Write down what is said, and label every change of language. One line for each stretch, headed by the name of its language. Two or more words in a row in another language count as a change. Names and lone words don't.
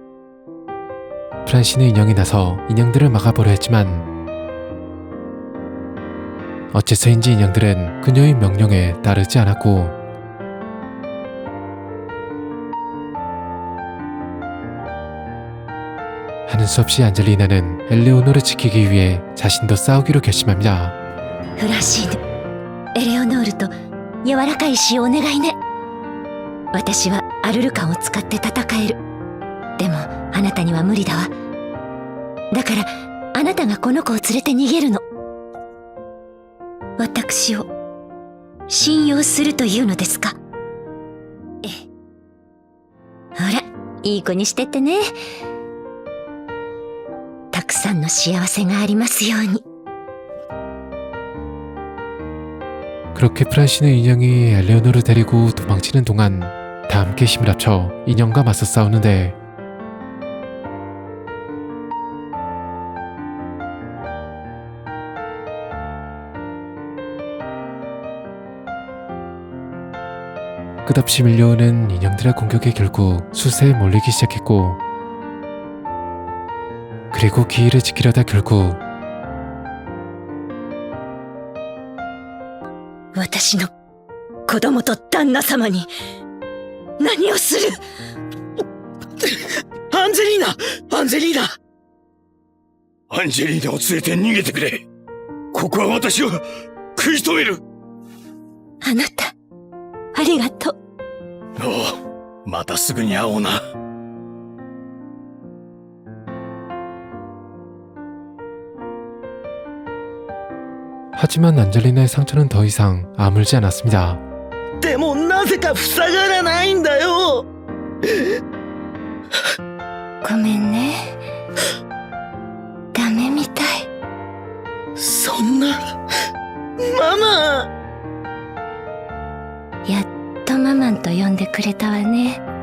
Korean: 프란시누 인형이 나서 인형들을 막아보려 했지만 어째서인지 인형들은 그녀의 명령에 따르지 않았고 하는 수 없이 안젤리나는 엘레오노를 지키기 위해 자신도 싸우기로 결심합니다.
Japanese: フラシーヌ、エレオノールと柔らかい詩をお願いね。私はアルルカンを使って戦える。でもあなたには無理だわ。だからあなたがこの子を連れて逃げるの。私を信用するというのですか？ええ。ほら、いい子にしてってね。たくさんの幸せがありますように。
Korean: 그렇게 프란시누 인형이 엘레오노를 데리고 도망치는 동안 다 함께 힘을 합쳐 인형과 맞서 싸우는데 끝없이 밀려오는 인형들의 공격에 결국 수세에 몰리기 시작했고 그리고 기이를 지키려다 결국
Japanese: 私の子供と旦那様に何をする？アンジェリーナ、アンジェリーナ。アンジェリーナを連れて逃げてくれ。ここは私を食い止める。あなた、ありがとう。おう、またすぐに会おうな。
Korean: 하지만 안젤리나의 상처는 더 이상 아물지 않았습니다.
Japanese: でもなぜか塞がらないんだよ。ごめんね。ダメみたい。そんな、ママ。やっとママンと呼んでくれたわね。